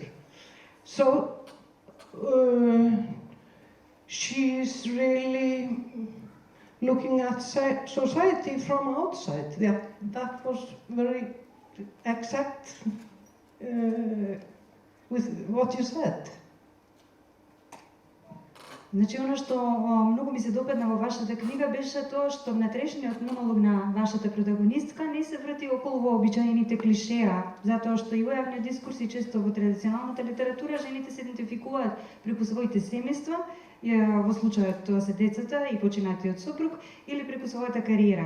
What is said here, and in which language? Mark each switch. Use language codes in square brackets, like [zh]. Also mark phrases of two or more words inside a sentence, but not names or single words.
[en] So she is really looking at society from outside. That was very exact with what you said. [mk] Значи, оно што многу ми се допадна во вашата книга беше тоа што внатрешниот монолог на вашата протагонистка не се врти околу вообичаените клишеа, затоа што и во јавниот дискурс и често во традиционалната литература жените се идентификуваат преку своите семејства, во случајот тоа се децата и починатиот сопруг, или преку својата кариера.